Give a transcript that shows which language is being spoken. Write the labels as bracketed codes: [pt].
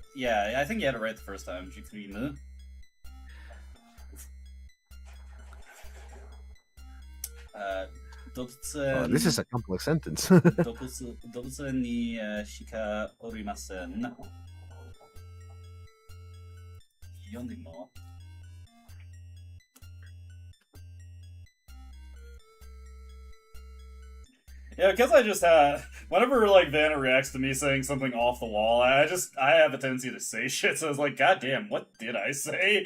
[en] Yeah, I think you had it right the first time. Jukurimu. Oh, this is a complex sentence. [ja] 動物園にしかおりません。読んでも [en] Yeah, because I just whenever like Vanna reacts to me saying something off the wall, I have a tendency to say shit. So I was like, God damn, what did I say?